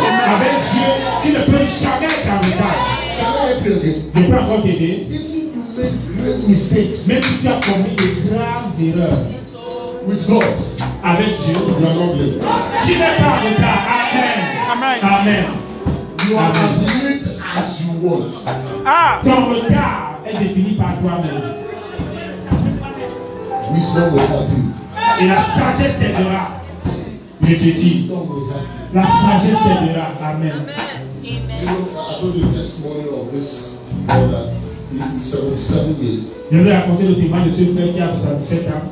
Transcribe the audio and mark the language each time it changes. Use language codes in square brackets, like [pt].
[fr] Avec Dieu, tu ne peux jamais être en retard. Je peux encore t'aider. Même si tu as commis de graves erreurs avec Dieu, tu n'es pas en retard. Amen. Amen. [en] You are as late as you want. [fr] Ton retard est défini par toi-même. [en] Wisdom will help you. [fr] Et la sagesse t'aidera. Je te dis, la sagesse t'aidera. Amen. [en] You know, I told you the testimony of this brother. He's 77 years. [fr] Je vais raconter le témoignage de ce frère qui a 77 ans.